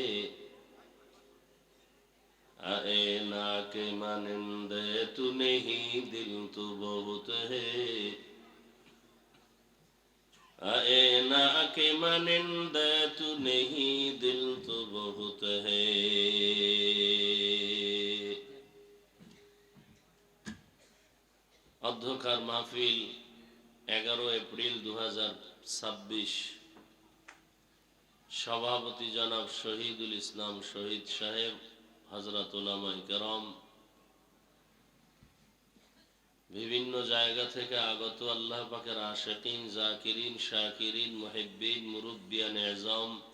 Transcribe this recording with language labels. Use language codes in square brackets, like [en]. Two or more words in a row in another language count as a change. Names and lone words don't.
[ur] آئینہ کے مانند تو نہیں دل تو بہت ہے. آئینہ کے مانند تو نہیں دل تو بہت ہے. [bn] মধ্যকার মাহফিল 11 এপ্রিল 2026। সভাপতি জনাব শহীদুল ইসলাম শহীদ সাহেব, হযরত উলামায়ে কেরাম, বিভিন্ন জায়গা থেকে আগত আল্লাহ পাকের আশিকিন, জাকিরিন, শাকিরিন, মুহিব্বিন, মুরব্বিয়ান এজাম,